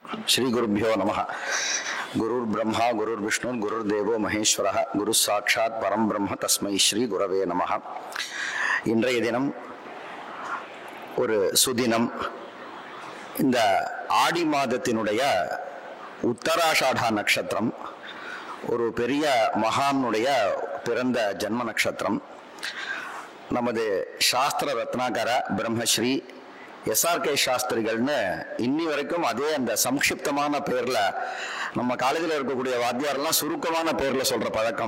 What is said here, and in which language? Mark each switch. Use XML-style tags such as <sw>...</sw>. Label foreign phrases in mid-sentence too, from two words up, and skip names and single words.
<sa>श्री गुरुभ्यो नमः। गुरुर्ब्रह्मा गुरुर्विष्णु गुरुर्देवो महेश्वरः गुरु साक्षात् परम ब्रह्म तस्मै श्री गुरवे नमः।</sa> <ta>இன்றைய தினம் ஒரு சுதினம். இந்த ஆடி மாதத்தினுடைய உத்தராஷாடா நட்சத்திரம் ஒரு பெரிய மகானுடைய பிறந்த ஜன்ம நட்சத்திரம். நமது சாஸ்திர ரத்னாகர பிரம்மஸ்ரீ எஸ்ஆர்கே சாஸ்திரிகள்னு இன்னி வரைக்கும் அதே அந்த சம்க்ஷிப்தமான பேர்ல நம்ம காலேஜில் இருக்கக்கூடிய வாத்தியாரெல்லாம் சுருக்கமான பேர்ல சொல்ற பழக்கம்.</ta>